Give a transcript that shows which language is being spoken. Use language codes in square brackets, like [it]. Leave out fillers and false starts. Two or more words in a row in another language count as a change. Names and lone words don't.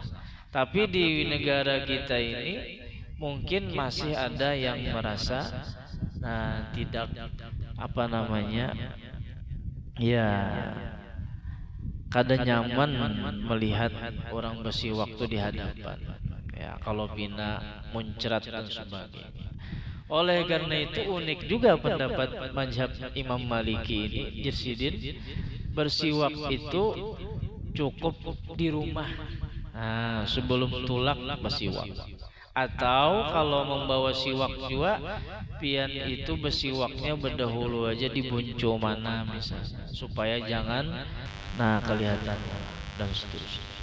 [id] Tapi di negara kita ini mungkin masih ada yang merasa tidak ya kada nyaman melihat orang bersiwak itu di hadapan. Ya, kalau bina muncrat dan sebagainya. Oleh karena itu unik juga pendapat mazhab Imam Maliki ini, Jirsidin, bersiwak itu cukup di rumah. [bjn] Nah, sebelum tulak bersiwak. Atau kalau membawa siwak juga, pian itu bersiwaknya berdahulu aja di bunco mana misalnya, supaya jangan kelihatan dan seterusnya.